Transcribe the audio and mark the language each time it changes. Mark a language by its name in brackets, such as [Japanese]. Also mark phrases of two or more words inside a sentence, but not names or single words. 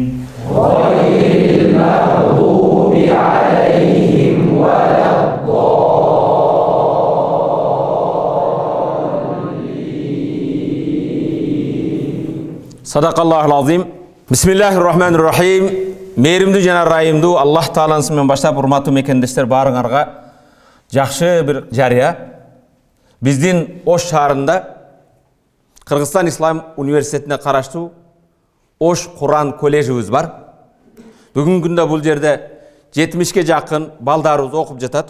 [Arabic] غير المغضوب عليهم ولا صدق الله العظيم. بسم الله الرحمن الرحيم. [Kyrgyz] Meyrimdi жана райымдуу Аллах тааланысы менен баштап, урматтуу мекендештер, баарыңарга жакшы бир жарыя. Биздин Ош шаарында Кыргызстан Ислам университетине караштуу Ош Куран коллежибиз бар. Бүгүнкү күндө бул жерде 70ке жакын балдарыбыз окуп жатат.